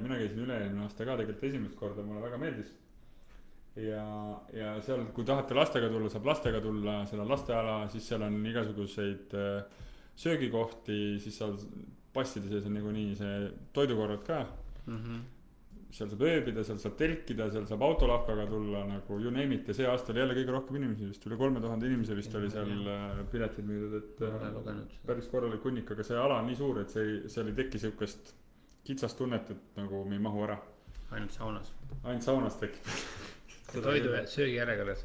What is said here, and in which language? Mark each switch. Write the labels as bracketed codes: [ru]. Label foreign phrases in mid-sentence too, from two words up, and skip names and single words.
[et] Mina käisin üle-eelmine aasta ka tegelikult esimest korda, mulle väga meeldis. Ja seal, kui tahate lastega tulla, saab lastega tulla, seal on lasteala, siis seal on igasuguseid söögikohti, siis saab passide sees on nagu nii see toidukorrad ka. Seal saab ööbida, seal saab telkida, seal saab autolahkaga tulla nagu [en] you name it [et] ja see aasta oli jälle kõige rohkem inimesi vist, üle 3000 inimese vist oli seal piletid müüdud, et päris korralik hunnik, aga see ala on nii suur, et seal ei teki siukest kitsast tunnet, et nagu me ei mahu ära. Ainult saunas tekib. Toidu söögijärjekorras.